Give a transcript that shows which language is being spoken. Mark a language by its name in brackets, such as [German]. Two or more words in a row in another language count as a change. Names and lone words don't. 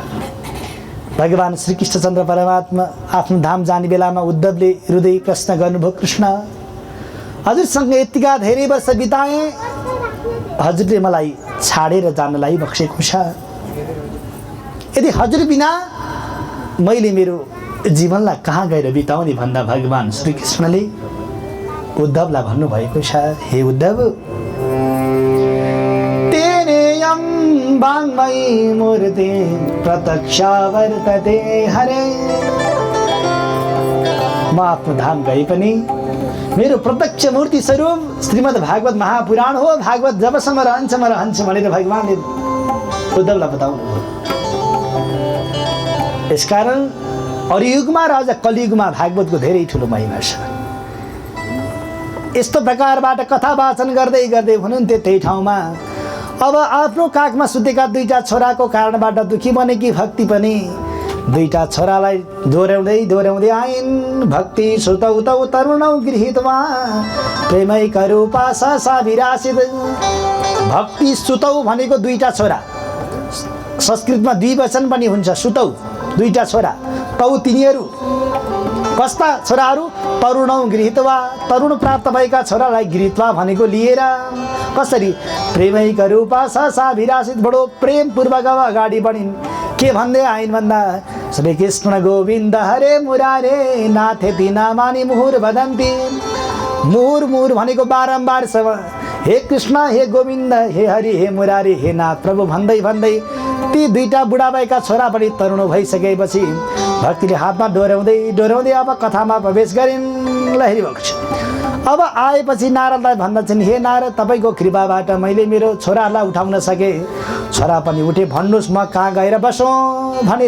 [Nepali] भगवान श्री कृष्णचन्द्र परमात्मा आफ्नो धाम जाने बेलामा उद्धवले हृदय प्रश्न गर्नुभयो, कृष्ण हजुरसँग यतिका धेरै वर्ष बिताएँ, हजुरले मलाई छाडेर जानलाई बक्सेको छ। यदि हजुर बिना मैले मेरो जीवनलाई कहाँ गएर बिताउने भन्दा भगवान श्री कृष्णले उद्धवलाई भन्नुभएको छ, [Sanskrit] हे उद्धव तेनेयं वाङ्मयी मूर्ति प्रत्यक्षा वर्तते हरे। [Nepali] म आफ्नो धाम गए पनि मेरो प्रत्यक्ष मूर्ति स्वरूप श्रीमद् भागवत महापुराण हो। भागवत जबसम्म रहन्छ म रहन्छु भनेर भगवानले उद्धवलाई बताउनु। यसकारण अरू युगमा र अझ कलियुगमा भागवतको धेरै ठुलो महिमा छ। यस्तो प्रकारबाट कथा वाचन गर्दै गर्दै हुनुहुन्थ्यो त्यही ठाउँमा। अब आफ्नो काखमा सुतेका दुईटा छोराको कारणबाट दुखी बनेकी भक्ति पनि दुईटा छोरालाई दोहोऱ्याउँदै दोहोऱ्याउँदै आइन्। [Sanskrit] भक्ति सुतौ तौ तरुणौ गृहीत्वा प्रेमैक रूपा सा विरासित। [Nepali] भक्ति सुतौ भनेको दुईटा छोरा, संस्कृतमा द्विवचन पनि हुन्छ। सुतौ दुईटा छोरा, तौ तिनीहरू कस्ता छोराहरू? [Sanskrit] तरुणौ गृहीत्वा, [Nepali] तरुण प्राप्त भएका छोरालाई गृहीत्वा भनेको लिएर। कसरी? [Sanskrit] प्रेमैक रूपा सा विरासित, [Nepali] बडो प्रेमपूर्वक अगाडि बढिन्। के भन्दै आइन् भन्दा [Sanskrit] श्री कृष्ण गोविन्द हरे मुरारे नाथेति नामानि मुहुर वदन्ति। मुहुर मुहुर [Nepali] भनेको बारम्बार हे कृष्ण, हे गोविन्द, हे हरि, हे मुरारी, हे नाथ प्रभु भन्दै भन्दै ती दुईटा बुढा भएका छोरा पनि तरुण भइसकेपछि भक्तिले हातमा डोर्याउँदै डोर्याउँदै अब कथामा प्रवेश गरिन्। लहरी बक्ष अब आएपछि नारदलाई भन्दछन्, हे नारद तपाईँको कृपाबाट मैले मेरो छोरालाई उठाउन सके। छोरा पनि उठे, भन्नुहोस् म कहाँ गएर बसौँ भनेर।